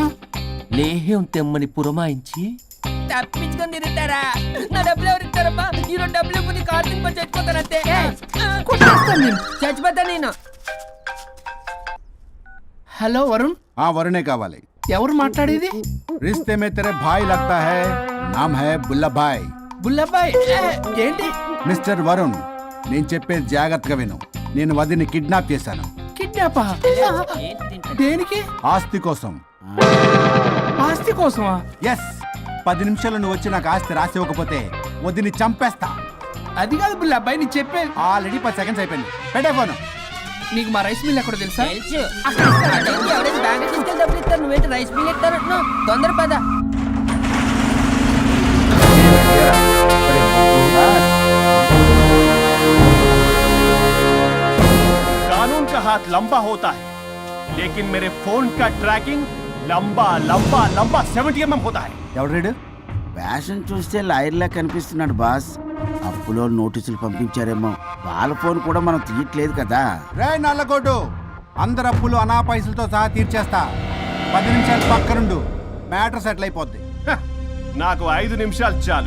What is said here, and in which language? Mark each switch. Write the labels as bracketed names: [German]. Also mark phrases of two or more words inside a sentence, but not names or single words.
[Telugu] లేహ్యం తెమ్మని పురమాయించి తప్పించుకొని తిరుగుతారా? నా డబ్బులు ఎవరు ఇస్తారమ్మా? ఈరోజు డబ్బులు ఇవ్వని కార్తీక్ పని చచ్చిపోతానంతే. కొట్టేస్తాను నేను. చచ్చిపోతా నేను. హలో వరుణ్, వరుణే కావాలి. ఎవరు మాట్లాడేది? [Hindi] रिश्ते में तेरे भाई लगता है, नाम है बुल्ला भाई. [Telugu] బుల్లబ్బాయ్. ఏంటి మిస్టర్ వరుణ్, నేను చెప్పేది జాగ్రత్తగా విను. నేను వదిని కిడ్నాప్ చేశాను. కిడ్నాపా? దేనికి? ఆస్తి కోసం. ఆస్తి కోసమా? ఎస్, 10 నిమిషాలు నువ్వు వచ్చి నాకు ఆస్తి రాసి ఇవ్వకపోతే వదిని చంపేస్తా. అది కాదు బుల్లబ్బాయ్, నీకు చెప్పేది. ఆల్రెడీ 10 సెకండ్స్ అయిపోయింది. పెట్టే ఫోను. నీకు మా [English] rice mill [Telugu] ఎక్కడ తెలుసా? తెలుసు. ఎవరైనా బ్యాంక్ తీసుకెళ్ళి డబ్బులు ఇస్తారు, నువ్వేంటి [English] rice mill [Telugu] ఇస్తారంటున్నావు? తొందర పద. [Hindi] कानून का हाथ लंबा होता है, लेकिन मेरे फोन का ट्रैकिंग लंबा लंबा लंबा 70 mm होता है. [Telugu] ఎవడు రీడు? ఫ్యాషన్ చూస్తే లాయర్లా కనిపిస్తున్నాడు బాస్. అప్పులో నోటీసులు పంపించారేమో, వాళ్ళ ఫోన్ కూడా మనం తీయట్లేదు కదా. రే నల్లగోడు, అందరు అప్పులు అనా పైసలతో సహా తీర్చేస్తా. 10 నిమిషాలు పక్కనుండు, [English] matter settle [Telugu] అయిపోద్ది. హ, నాకు 5 నిమిషాలు చాలు.